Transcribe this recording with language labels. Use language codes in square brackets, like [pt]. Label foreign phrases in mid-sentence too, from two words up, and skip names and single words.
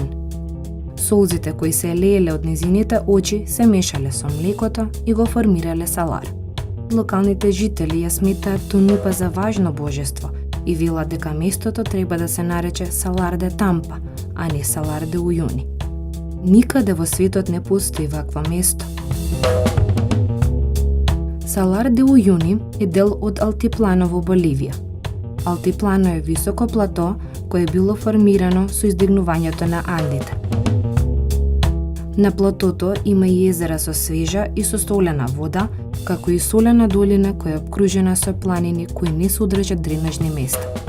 [mk] Солзите кои се лееле од незините очи се мешале со млекото и го формирале Салар. Локалните жители ја сметаат Тунупа за важно божество и велат дека местото треба да се нарече Салар де Тампа, а не Салар де Ујуни. Никаде во светот не постои вакво место. Салар де Ујуни е дел од Алтиплано во Боливија. Алтиплано е високо плато кое било формирано со издигнувањето на Андите. На платото има и езера со свежа и со солена вода, како и солена долина која е обкружена со планини кои не содржат дренажни места.